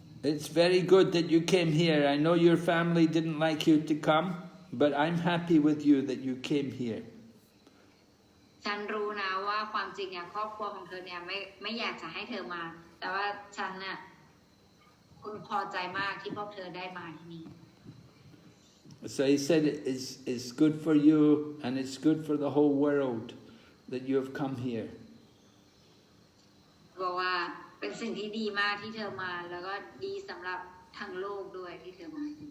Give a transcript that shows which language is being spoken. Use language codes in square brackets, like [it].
[en] It's very good that you came here. I know your family didn't like you to come, but I'm happy with you that you came here. [th] ฉันรู้นะว่าความจริงเนี่ยครอบครัวของเธอเนี่ยไม่อยากจะให้เธอมาแต่ว่าฉันน่ะคุณพอใจมากที่พวกเธอได้มาที่นี่ [en] So he said it's good for you and it's good for the whole world that you have come here. [th] บอกว่าเป็นสิ่งที่ดีมากที่เธอมาแล้วก็ดีสำหรับทั้งโลกด้วยที่เธอมา